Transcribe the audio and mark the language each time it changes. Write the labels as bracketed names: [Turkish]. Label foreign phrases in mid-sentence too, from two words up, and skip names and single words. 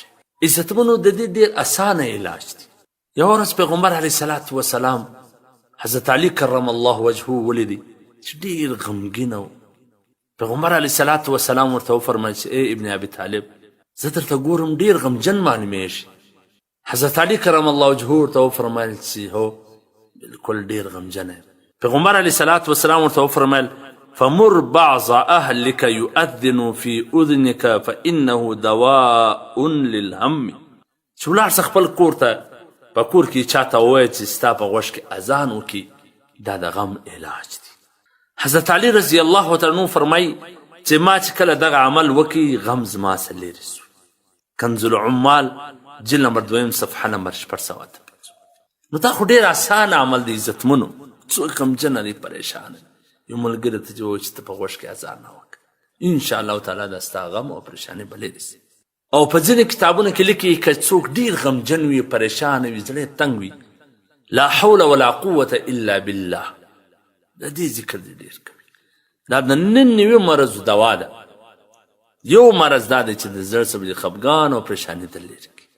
[Pashto] عزتمنو د دې ډېر اسانه علاج دی. یوه ورځ پیغمبر [Arabic] علیه صلات وسلام [Pashto] حضرت علي [Arabic] کرم الله وجهه [Pashto] ولیدی چې ډېر غمګین و. پیغمبر [Arabic] علیه صلات وسلام [Pashto] ورته وفرمیل چې ای ابن ابي طالب زه درته ګورم ډېر غمجن معلومیږي. حضرت علي [Arabic] کرم الله وجهه [Pashto] ورته وفرمیل چې هو بلکل ډېر غمجن یم. پیغمبر [Arabic] علیه صلات وسلام [Pashto] ورته وفرمیل [Arabic] فمر بعض اهلك يؤذن في اذنك فانه دواء للهم. [Pashto] چې ولاړ شه خپل کور ته، په کور کې چاته ووایه چې ستا په غوږ کې اذان وکړي، دا د غم علاج دی. حضرت علي [Arabic] رضی الله تعالی عنه [Pashto] فرمایي چې ما چې کله دغه عمل وکړي غم زما څخه لرې سو. کنز العمال جلد نمبر 2 صفحه نمبر 655. نو دا خو ډېر اسانه عمل دی عزتمنو. څوک غمجنه دی، پریشانه یو ملګري ته چې ووایي چې ته په غوږ کې اذان نه وکړه، [Arabic] انشاءالله تعالی [Pashto] دا ستا غم او پریشاني به لرې سي. او په ځینې کتابونو کې لیکي که څوک ډېر غمجن وي، پریشانه وي، زړه یې تنګ وي، [Arabic] لا حول ولا قوة الا بالله، [Pashto] د دې ذکر دې ډېر کوي. دا د 99 مرضو دوا ده. یو مرض دا دی چې د زړه څخه خفګان او پریشاني در لري.